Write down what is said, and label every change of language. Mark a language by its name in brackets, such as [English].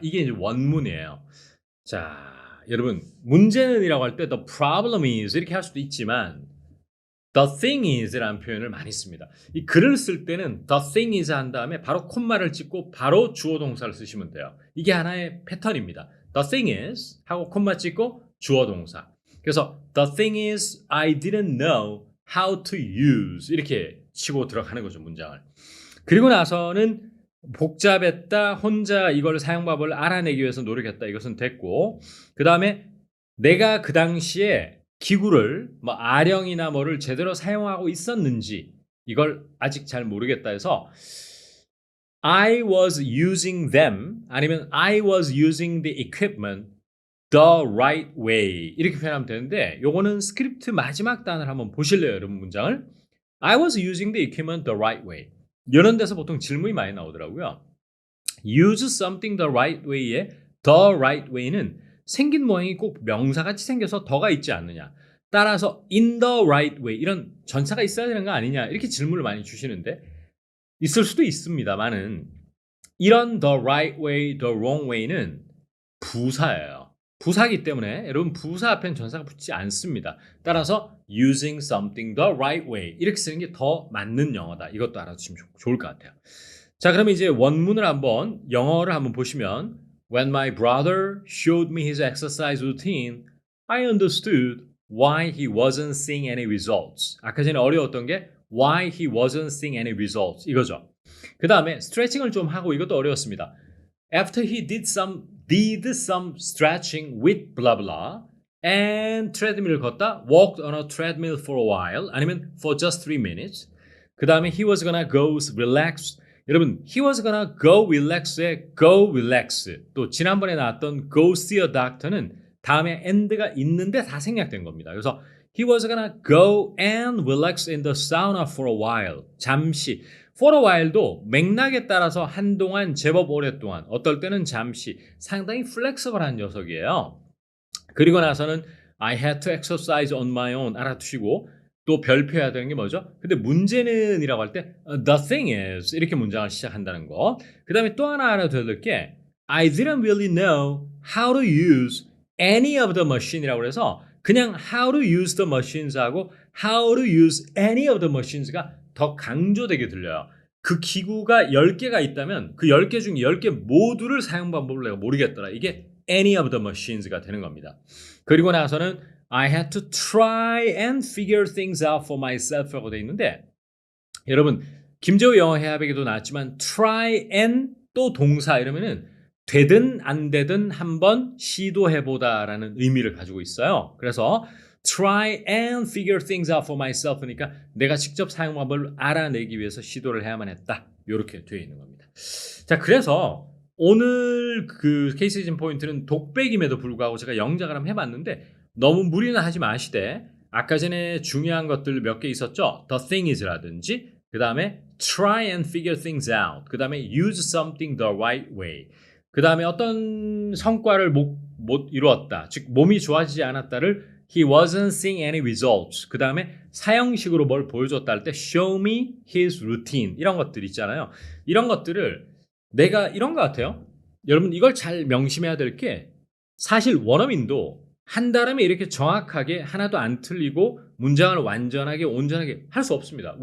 [Korean] 이게 이제 원문이에요. 자, 여러분 문제는이라고 할 때 [English] the problem is [Korean] 이렇게 할 수도 있지만 [English] the thing is [Korean] 라는 표현을 많이 씁니다. 이 글을 쓸 때는 [English] the thing is [Korean] 한 다음에 바로 콤마를 찍고 바로 주어 동사를 쓰시면 돼요. 이게 하나의 패턴입니다. [English] The thing is [Korean] 하고 콤마 찍고 주어 동사. [English] 그래서 the thing is I didn't know how to use [Korean] 이렇게 치고 들어가는 거죠, 문장을. 그리고 나서는 복잡했다, 혼자 이걸 사용법을 알아내기 위해서 노력했다. 이것은 됐고, 그 다음에 내가 그 당시에 기구를 뭐 아령이나 뭐를 제대로 사용하고 있었는지 이걸 아직 잘 모르겠다 해서 [English] I was using them [Korean] 아니면 [English] I was using the equipment the right way [Korean] 이렇게 표현하면 되는데 요거는 스크립트 마지막 단어를 한번 보실래요, 여러분 문장을? [English] I was using the equipment the right way. [Korean] 이런 데서 보통 질문이 많이 나오더라고요. [English] Use something the right way [Korean] 의 the right way는 생긴 모양이 꼭 명사같이 생겨서 더가 있지 않느냐. 따라서 [English] in the right way [Korean] 이런 전사가 있어야 되는 거 아니냐 이렇게 질문을 많이 주시는데 있을 수도 있습니다만은 이런 [English] the right way, the wrong way [Korean] 는 부사예요. 부사기 때문에 여러분 부사 앞엔 전사가 붙지 않습니다. 따라서 [English] using something the right way [Korean] 이렇게 쓰는 게 더 맞는 영어다. 이것도 알아두시면 좋을 것 같아요. 자, 그러면 이제 원문을 한번 영어를 한번 보시면 [English] When my brother showed me his exercise routine, I understood why he wasn't seeing any results. [Korean] 아까 전에 어려웠던 게 [English] why he wasn't seeing any results [Korean] 이거죠. 그 다음에 스트레칭을 좀 하고 이것도 어려웠습니다. [English] After he did some stretching with blah blah and [Korean] treadmill을 걷다 [English] walked on a treadmill for a while 아니면 for just 3 minutes. [Korean] 그 다음에 [English] he was gonna go relax. [Korean] 여러분 [English] he was gonna go relax [Korean] 의 go relax 또 지난번에 나왔던 [English] go see a doctor [Korean] 는 다음에 and가 있는데 다 생략된 겁니다. [English] 그래서 he was gonna go and relax in the sauna for a while. [Korean] 잠시. for a while도 맥락에 따라서 한동안 제법 오랫동안 어떨 때는 잠시 상당히 플렉서블한 녀석이에요. [English] 그리고 나서는 I had to exercise on my own [Korean] 알아두시고 또 별표해야 되는 게 뭐죠? 근데 문제는 이라고 할 때 [English] the thing is [Korean] 이렇게 문장을 시작한다는 거. [English] 그 다음에 또 하나 알아둬야 될 게 I didn't really know how to use any of the machine 이라고 해서 그냥 how to use the machines 하고 how to use any of the machines [Korean] 가 더 강조되게 들려요. 그 기구가 10개가 있다면 그 10개 중 10개 모두를 사용 방법을 내가 모르겠더라. 이게 [English] any of the machines [Korean] 가 되는 겁니다. 그리고 나서는 [English] I had to try and figure things out for myself [Korean] 라고 되어 있는데 여러분 김재우 영어 해외백에도 나왔지만 try and 또 동사 이러면은 되든 안 되든 한번 시도해보다 라는 의미를 가지고 있어요. 그래서 [English] try and figure things out for myself [Korean] 그러니까 내가 직접 사용 방법을 알아내기 위해서 시도를 해야만 했다. 이렇게 되어 있는 겁니다. 자, 그래서 오늘 그 케이스 시즌 포인트는 독백임에도 불구하고 제가 영작을 한번 해봤는데 너무 무리는 하지 마시되 아까 전에 중요한 것들 몇 개 있었죠. [English] The thing is라든지 그 다음에 try and figure things out 그 다음에 use something the right way [Korean] 그 다음에 어떤 성과를 못 이루었다. 즉 몸이 좋아지지 않았다를 [English] he wasn't seeing any results [Korean] 그 다음에 사형식으로 뭘 보여줬다 할 때 [English] show me his routine [Korean] 이런 것들 있잖아요. 이런 것들을 내가 이런 것 같아요. 여러분 이걸 잘 명심해야 될 게 사실 원어민도 한다름에 이렇게 정확하게 하나도 안 틀리고 문장을 완전하게 온전하게 할 수 없습니다.